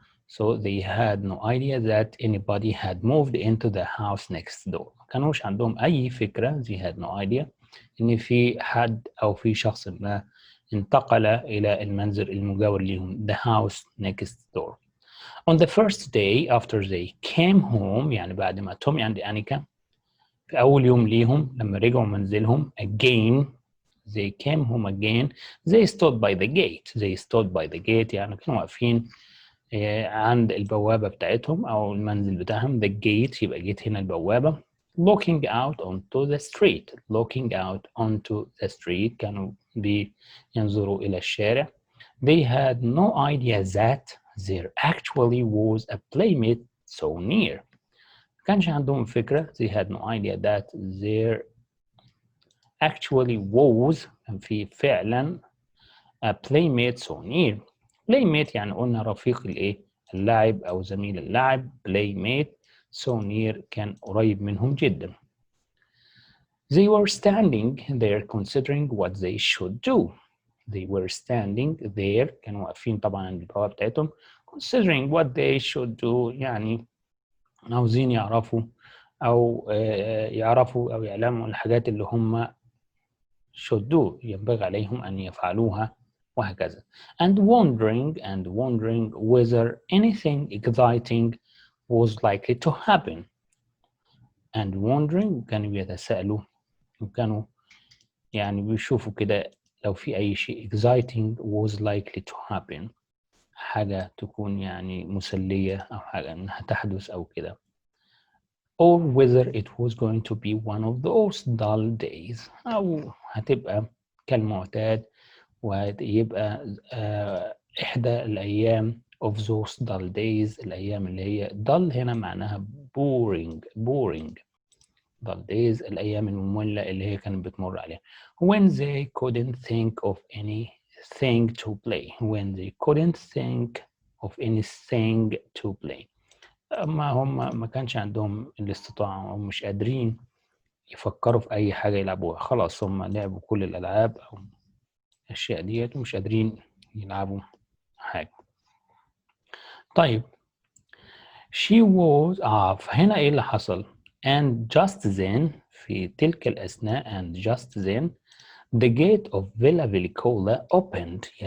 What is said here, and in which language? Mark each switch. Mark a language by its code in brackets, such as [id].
[en] So they had no idea that anybody had moved into the house next door. [ar] ما كانوش عندهم أي فكرة. [en] They had no idea [ar] إن في حد أو في شخص ما انتقل إلى المنزل المجاور لهم. [en] The house next door. On the first day after they came home، [ar] يعني بعد ما تومي and أنيكا في أول يوم ليهم لما رجعوا منزلهم again. [en] They came home again. They stood by the gate. They stood by the gate [ar] يعني كانوا واقفين عند البوابة بتاعتهم أو المنزل بتاعهم. The gate يبقى جيت هنا البوابة. [en] Looking out onto the street. Looking out onto the street [ar] كانوا بينظروا إلى الشارع. [en] They had no idea that there actually was a playmate so near. [ar] كانش عندهم فكرة. [en] They had no idea that there actually was، [ar] كان في فعلا [en] a playmate so near. [ar] playmate يعني قلنا رفيق الايه؟ اللاعب او زميل اللاعب. [en] playmate so near [ar] كان قريب منهم جدا. [en] They were standing there considering what they should do. They were standing there [ar] كانوا واقفين طبعا عند البوابة بتاعتهم. [en] considering what they should do [ar] يعني عاوزين يعرفوا او يعلموا الحاجات اللي هم should do ينبغي عليهم ان يفعلوها وهكذا. [en] and wondering whether anything exciting was likely to happen. and wondering [ar] كانوا بيتساءلوا وكانوا يعني بيشوفوا كده لو في أي شيء [en] exciting was likely to happen، [ar] حاجة تكون يعني مسلية أو حاجة إنها تحدث أو كده. [en] or whether it was going to be one of those dull days، [ar] أو هتبقى كالمعتاد ويبقى إحدى الأيام [en] of those dull days، [ar] الأيام اللي هي dull هنا معناها boring. dull days الأيام المملة اللي هي كانت بتمر عليها. [en] when they couldn't think of anything to play. when they couldn't think of anything to play، [ar] ما هم ما كانش عندهم الاستطاعة أو مش قادرين يفكروا في أي حاجة يلعبوها. خلاص هم لعبوا كل الألعاب أو الأشياء ديت ومش قادرين يلعبوا حاجة. [en] طيب she was [ar] فهنا إيه اللي حصل؟ [en] and just then [ar] في تلك الأثناء [en] and just then the gate of Villa Villicola opened.